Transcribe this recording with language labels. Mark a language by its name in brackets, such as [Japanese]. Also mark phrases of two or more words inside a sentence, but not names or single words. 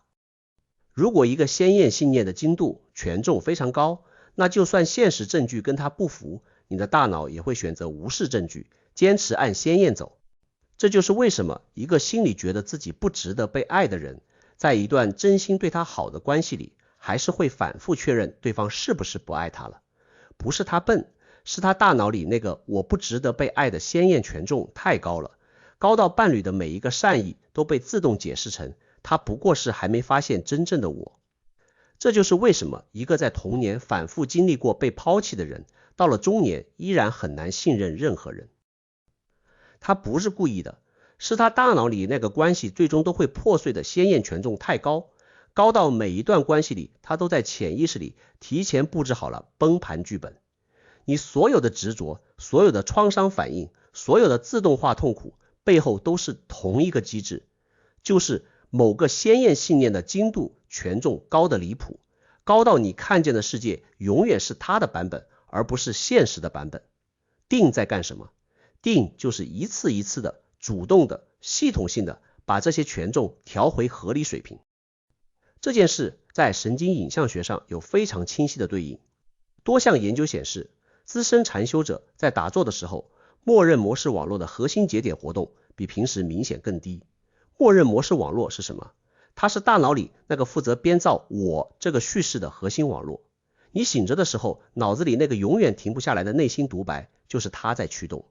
[Chinese] 如果一個先驗信念的精度權重非常高，那就算現實證據跟它不符，你的大腦也會選擇无視證據，堅持按先驗走。這就是為什麼一個心裡覺得自己不值得被愛的人，在一段真心對他好的關係裡，還是會反覆確認對方是不是不愛他了。不是他笨，是他大腦裡那個我不值得被愛的先驗权重太高了，高到伴侶的每一個善意都被自動解釋成他不過是還沒發現真正的我。這就是為什麼一個在童年反覆經歷過被拋棄的人，到了中年依然很難信任任何人。他不是故意的， 是他大腦裡那個關係最終都會破碎的先驗權重太高，高到每一段關係裡他都在潛意識裡提前布置好了崩盤劇本。你所有的執着，所有的創傷反應，所有的自動化痛苦背後都是同一個機制，就是某個先驗信念的精度權重高得離譜，高到你看見的世界永遠是他的版本，而不是現實的版本。定在幹什麼？定就是一次一次的主動的系統性的把這些权重調回合理水平。這件事在神經影像學上有非常清晰的對應。多項研究顯示，資深禪修者在打坐的時候，默認模式網絡的核心節點活動比平時明顯更低。默認模式網絡是什麼？它是大腦裡那個負責編造我這個敘事的核心網絡。你醒着的時候，腦子裡那個永遠停不下來的內心獨白，就是它在驅動。